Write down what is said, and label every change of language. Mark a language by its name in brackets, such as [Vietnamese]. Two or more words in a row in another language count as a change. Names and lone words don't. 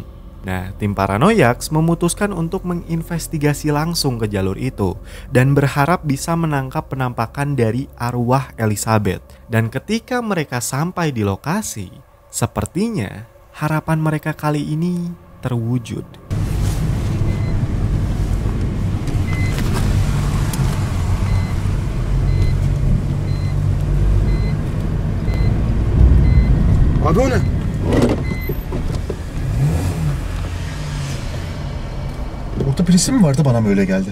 [Indonesian] Nah, tim Paranoiax memutuskan untuk menginvestigasi langsung ke jalur itu dan berharap bisa menangkap penampakan dari arwah Elizabeth. Dan ketika mereka sampai di lokasi, sepertinya harapan mereka kali ini terwujud. [Turkish] Abi o ne? Orada birisi mi vardı, bana mı öyle geldi?